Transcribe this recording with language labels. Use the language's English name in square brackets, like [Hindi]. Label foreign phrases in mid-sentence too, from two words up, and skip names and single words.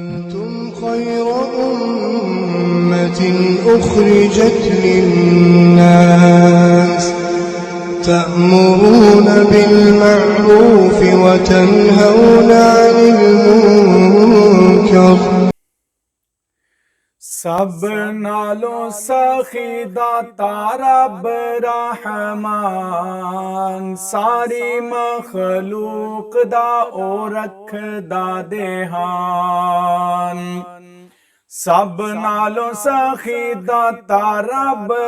[Arabic] كنتم خير أمة أخرجت للناس تأمرون بالمعروف وتنهون عن المنكر [Punjabi] سب نالوں سخی داتا رب رحمان ساری مخلوق دا او رکھ دا دہان سب نالوں سخی داتا رب